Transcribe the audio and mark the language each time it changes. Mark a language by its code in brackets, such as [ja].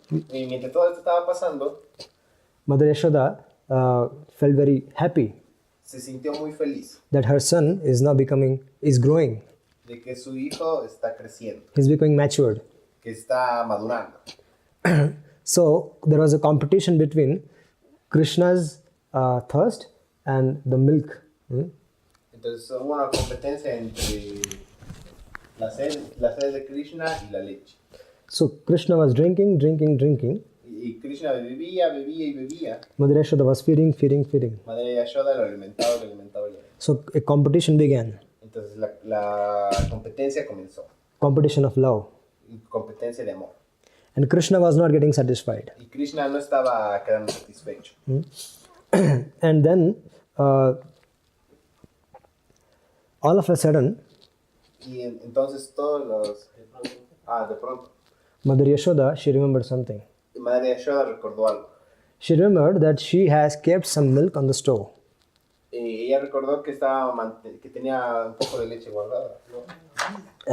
[es] Y mientras todo esto estaba pasando, [en] Mother Yashoda felt very happy [es] se sintió muy feliz [en] that her son is growing. [es] de que su hijo está creciendo, [en] He's becoming matured. [es] que está madurando. [en] So, there was a competition between Krishna's thirst and the milk. [es] Entonces hubo una competencia entre la sed de Krishna y la leche. [en] So, Krishna was drinking. [es] Y Krishna bebía. [en] Mother Yashoda was feeding. [es] Madre Yashoda lo alimentaba. [en] So, a competition began. [es] Entonces la competencia comenzó. [en] Competition of love. [es] Competencia de amor. [en] And Krishna was not getting satisfied. [es] Y Krishna no estaba quedando satisfecho. [en] And then all of a sudden, [es] Y entonces todos los... de pronto. [en] Mother Yashoda, she remembered something. [es] Madre Yashoda recordó algo. [en] She remembered that she has kept some milk on the stove. [es] Ella recordó que que tenía un poco de leche guardada, ¿no?